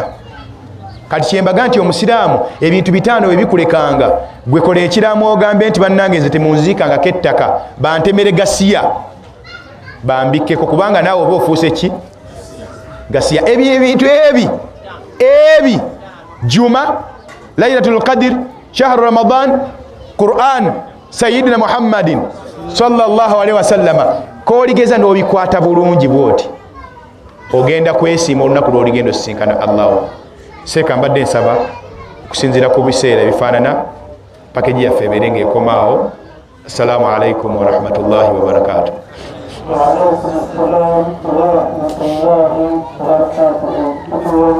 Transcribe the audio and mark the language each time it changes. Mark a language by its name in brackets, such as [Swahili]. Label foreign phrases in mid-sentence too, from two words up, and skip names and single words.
[Ganda] Kati kyembaga nti omusiraamu ebintu 5 ebikulekanga, gwe kola ekiraamo ogambe nti bannange nze temunziikangako ettaka, bantemere gasiya bambikkeko, kubanga naawe oba ofuuse ki? Gasiya. Ebyo ebintu ebi Juma, Laylatul Qadr, Shahru Ramadan, Qur'an, Sayyidina Muhammadin [Arabic] صلى الله عليه وسلم, [Ganda] kooligeza n'obikwata bulungi bwoti, ogenda kwesiima olunaku lw'oligenda osisinkana Allah. Seeka mbadde nsaba okusinziira ku biseera ebifaanana pakeji yaffe ebeere ng'ekomaawo. [Arabic] السلام عليكم ورحمة الله وبركاته. وعليكم السلام ورحمة الله وبركاته.